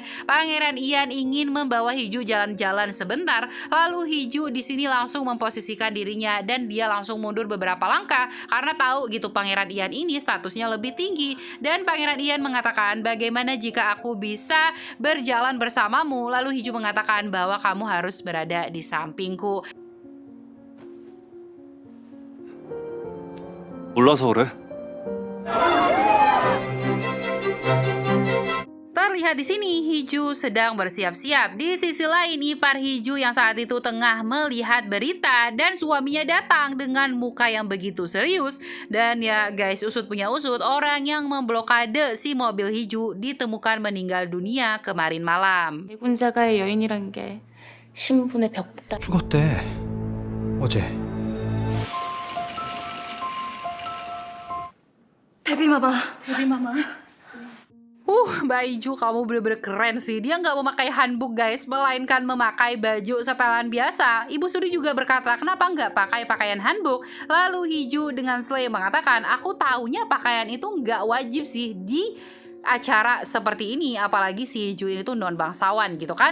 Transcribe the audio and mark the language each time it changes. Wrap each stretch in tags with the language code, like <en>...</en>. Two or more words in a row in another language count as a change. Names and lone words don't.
<id>Pangeran Ian ingin membawa Hiju jalan-jalan sebentar, lalu Hiju di sini langsung memposisikan dirinya dan dia langsung mundur beberapa langkah karena tahu gitu Pangeran Ian ini statusnya lebih tinggi. Dan Pangeran Ian mengatakan, bagaimana jika aku bisa berjalan bersamamu? Lalu Hiju mengatakan bahwa kamu harus berada di sampingku.</id> <ko>몰라서 그래?</ko> <id>Terlihat di sini Hiju sedang bersiap-siap. Di sisi lain, ipar Hiju yang saat itu tengah melihat berita dan suaminya datang dengan muka yang begitu serius. Dan ya guys, usut punya usut, orang yang memblokade si mobil Hiju ditemukan meninggal dunia kemarin malam.</id> <ko>내군자가의 여인이란 게 신분의 벽보다 죽었대. 어제. 데뷔마마.</ko> <id>Mbak Hiju, kamu bener-bener keren sih. Dia nggak memakai hanbok guys, melainkan memakai baju setelan biasa. Ibu Suri juga berkata, kenapa nggak pakai pakaian hanbok? Lalu Hiju dengan slay mengatakan, aku taunya pakaian itu nggak wajib sih di acara seperti ini, apalagi si Hiju ini tuh non bangsawan gitu kan.</id>